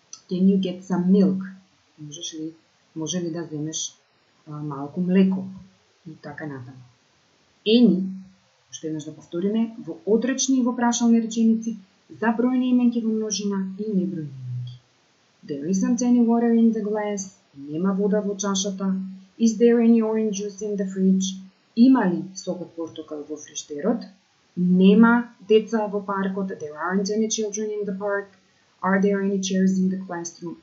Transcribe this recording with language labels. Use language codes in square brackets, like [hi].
[en] Can you get some milk? [mk] Може ли да земеш малку млеко? И така натаму. Any, што еднаш да повториме, во отречни и во прашални реченици, за бројни именки во множина и небројни именки. [en] There isn't any water in the glass. [mk] Нема вода во чашата. [en] Is there any orange juice in the fridge? [mk] Има ли сок од портокал во фриштерот? Нема деца во паркот. [en] There aren't any children in the park. Are there any chairs in the classroom?